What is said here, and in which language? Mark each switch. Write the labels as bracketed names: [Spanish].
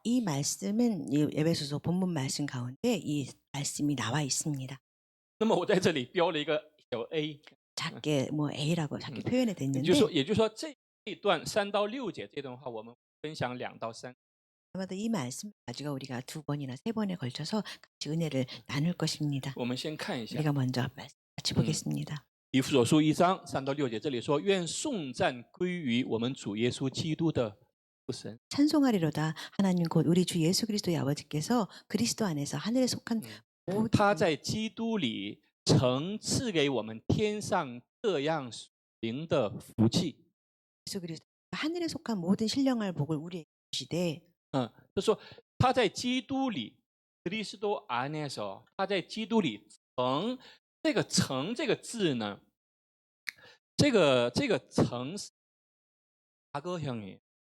[Korean] 이 말씀은 이 에베소서 본문 말씀 가운데 이 말씀이 나와 있습니다. [Chinese] 那么我在这里标了一个小 A， [Korean] 작게 A라고 작게 표현이 [Chinese] 也 [Korean] 됐는데 [Chinese] 就是说这一段3到6节这段话，我们分享2到3。 [Korean] 아마도 이 말씀 가지고 우리가 2번이나 3번에 걸쳐서 같이 은혜를 나눌 것입니다. [Chinese] 我们先看一下 [Korean] 우리가 먼저 말씀 같이 보겠습니다. [Chinese] 以弗所书1章3到6节，这里说：“愿颂赞归于我们主耶稣基督的父神。” [Korean] 찬송하리로다 하나님 곧 우리 주 예수 그리스도의 아버지께서 그리스도 안에서 하늘에 속한 모든 [Chinese] 他在基督里曾赐给我们天上各样属灵的福气。 [Korean] 예수 그리스도 하늘에 속한 모든 신령할 복을 우리에게 주시되 [Chinese] 就说他在基督里， [Korean] 그리스도 안에서， [Chinese] 他在基督里曾，这个曾这个字呢，这个曾是 [Korean] 과거형이에요。